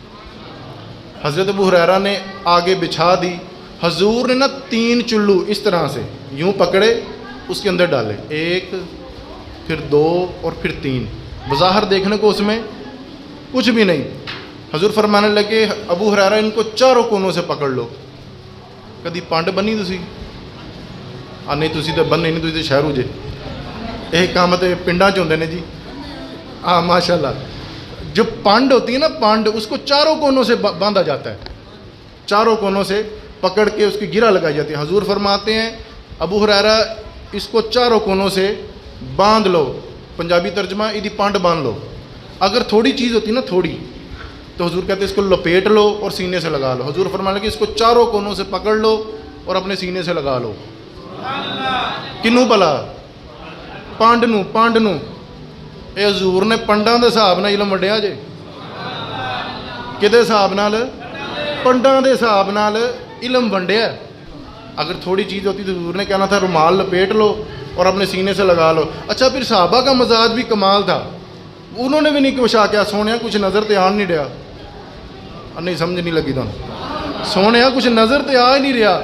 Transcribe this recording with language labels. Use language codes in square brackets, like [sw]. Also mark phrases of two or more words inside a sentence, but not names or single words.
[ur] حضرت ابو ہریرہ نے آگے بچھا دی. حضور نے نا 3 چلو اس طرح سے یوں پکڑے, اس کے اندر ڈالے, 1 پھر 2 اور پھر 3. بظاہر دیکھنے کو اس میں کچھ بھی نہیں. حضور فرمانے لگے ابو ہریرہ ان کو چاروں کونوں سے پکڑ لو. [pa] کدی پانڈ بنی تسی؟ نہیں تسی تو بننے نہیں, تسی تو شہرو جے. یہ کام تو پنڈاں چ ہوندے نے جی. ہاں [ar] ماشاء اللہ. [ur] جو پانڈ ہوتی ہے نا, پانڈ, اس کو چاروں کونوں سے باندھا جاتا ہے, چاروں کونوں سے پکڑ کے اس کی گرہ لگائی جاتی ہے. حضور فرماتے ہیں ابو ہریرہ اس کو چاروں کونوں سے باندھ لو. پنجابی ترجمہ [pa] ایدی پانڈ باندھ لو. [ur] اگر تھوڑی چیز ہوتی نا, تھوڑی, تو حضور کہتے ہیں اس کو لپیٹ لو اور سینے سے لگا لو. حضور فرمانے لگے اس کو چاروں کونوں سے پکڑ لو اور اپنے سینے سے لگا لو. [pa] کنوں بلا؟ پانڈ نو, پانڈ نو. اے حضور نے پنڈاں دے حساب نال علم وڈیا جے. کدے حساب نال؟ پنڈاں دے حساب نال علم ونڈیا. [ur] اگر تھوڑی چیز ہوتی تو حضور نے کہنا تھا رومال لپیٹ لو اور اپنے سینے سے لگا لو. اچھا, پھر صحابہ کا مزاج بھی کمال تھا, انہوں نے بھی نہیں کوشا کیا, [pa] سونے کچھ نظر تے آن نہیں رہا. نہیں سمجھ نہیں لگی تو سونے کچھ نظر تے آ ہی نہیں رہا.